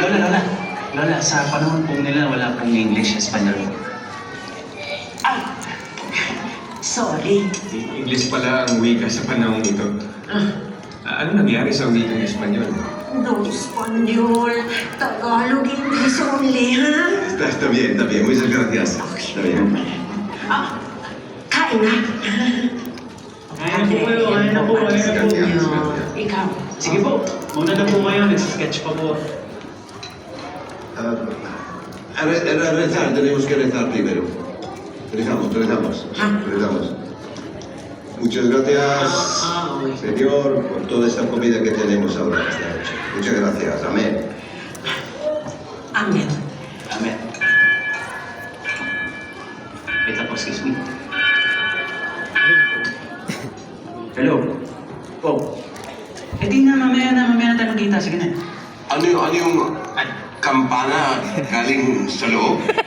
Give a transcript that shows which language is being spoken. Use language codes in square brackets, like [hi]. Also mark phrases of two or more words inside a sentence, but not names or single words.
[tl] Lola, sa panahon po nila, wala pong English, Espanyol. Ay, sorry. English pala ang wika sa panahong ito. Ano nangyari sa wikang Espanyol? [es] No Espanyol. Tagalog, [en] English only, [tl] ha? [es] Está bien. Muchas gracias. Está bien. [tl] Kain na. Kain na po kayo. Ikaw. Sige po, muna na po kayo. Nagsisketch pa po. [es] Rezar, tenemos que rezar primero. Rezamos. Muchas gracias, Señor, por toda esta comida que tenemos ahora esta noche. Muchas gracias. Amén. Amen. [tl] Amen. Wait lang po, [en] excuse me. [tl] Hello? Po. Di na, mamaya na tayo magkita. Sige na. Ano yung kampana galing sa loob?